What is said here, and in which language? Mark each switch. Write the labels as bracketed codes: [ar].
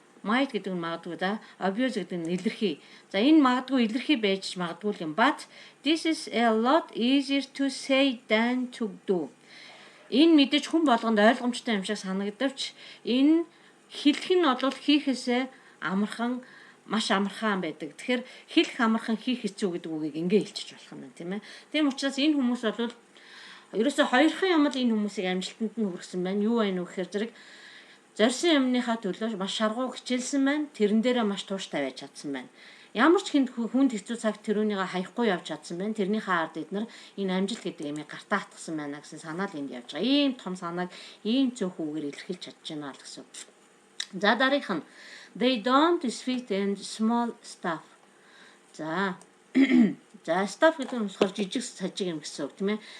[mn] Might гэдэг нь магадгүй да. Abuse гэдэг нь илэрхий. За энэ магадгүй илэрхий байж магадгүй юм. [en] But this is a lot easier to say than to do. [mn] Энэ мэдээж хүн болгонд ойлгомжтой юм шиг санагдавч энэ хэлэх нь бол хийхээсээ маш амархан байдаг. Тэгэхээр хэлэх амархан хийх хэцүү гэдэг үгийг ингээ хэлчих болох юм байна, тийм ээ. Тийм учраас энэ хүмүүс бол ерөөсөө хоёрхан юм л энэ хүмүүсийг амжилтанд нь хүргэсэн байна. Юу байна вэ гэхээр зэрэг зорьсон юмныхаа төлөө маш шаргуу хичээлсэн байна. Тэрэн дээрээ маш тууштай байж чадсан байна. Ямар ч хүнд хэцүү цагт тэрүүнийг хаяхгүй явж чадсан байна. Тэрнийхээ ард эднэр энэ амжилт гэдэг юмыг гартаа хатгсан байна гэсэн санаа л энд явж байгаа. Ийм том санааг ийм цөөх үгээр илэрхийлж чадчихна л гэсэн. За дараагийнх нь [en] they don't sweet and small stuff. [mn] За stuff гэдэг нь болохоор жижиг сажиг юм гэсэн үг тийм ээ.